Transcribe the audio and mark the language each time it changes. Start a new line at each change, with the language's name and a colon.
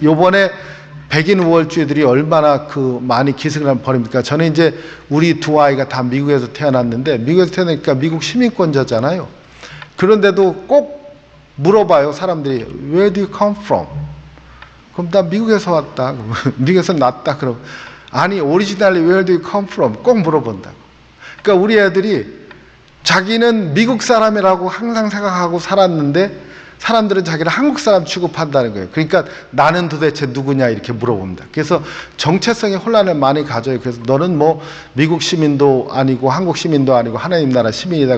Korean: 요번에 백인 우월주의들이 얼마나 많이 기승을 벌입니까? 저는 이제 우리 두 아이가 다 미국에서 태어났는데, 미국에서 태어나니까 미국 시민권자잖아요. 그런데도 꼭 물어봐요, 사람들이.
English: Where do you come from?
Korean: 그럼 나 미국에서 왔다. 미국에서 났다. 그럼 아니,
English: originally where do you come from?
Korean: 꼭 물어본다고. 그러니까 우리 애들이 자기는 미국 사람이라고 항상 생각하고 살았는데 사람들은 자기를 한국 사람 취급한다는 거예요. 그러니까 나는 도대체 누구냐 이렇게 물어봅니다. 그래서 정체성의 혼란을 많이 가져요. 그래서 너는 뭐 미국 시민도 아니고 한국 시민도 아니고 하나님 나라 시민이다.